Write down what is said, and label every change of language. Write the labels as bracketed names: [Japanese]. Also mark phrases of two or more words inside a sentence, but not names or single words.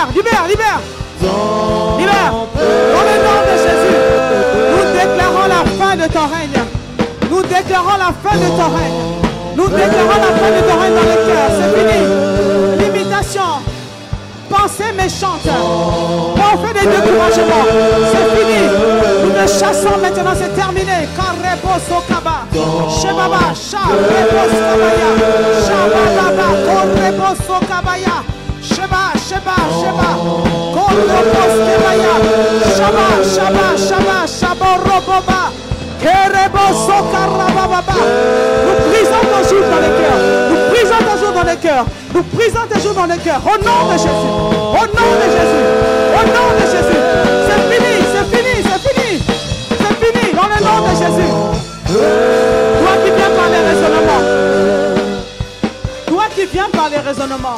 [French] Dans le nom de Jésus, nous déclarons la fin de ton règne. Nous déclarons la fin de ton règne. Nous déclarons la fin de ton règne dans le cœur. C'est fini. Limitation. Pensée méchante. Pensée de découragement. C'est fini. Nous te chassons maintenant, c'est terminé. Karebo Sokaba. Shebaba, Sharebo Sokabaya. Shababa, Korebo Sokabaya. Sheba, Sheba, Sheba. Korebo Sokabaya. Shaba, Shaba, Shaba, Shaboroboba. Kerebo Sokarababa. Nous brisons ton jour dans les cœurs. Nous brisons ton jour dans les cœurs. Nous brisons tes jours dans les cœurs. Au nom de Jésus. Au nom de Jésus. Au nom de Jésus. C'est fini, c'est fini, c'est fini. C'est fini dans le nom de Jésus. Toi qui viens par les raisonnements. Toi qui viens par les raisonnements.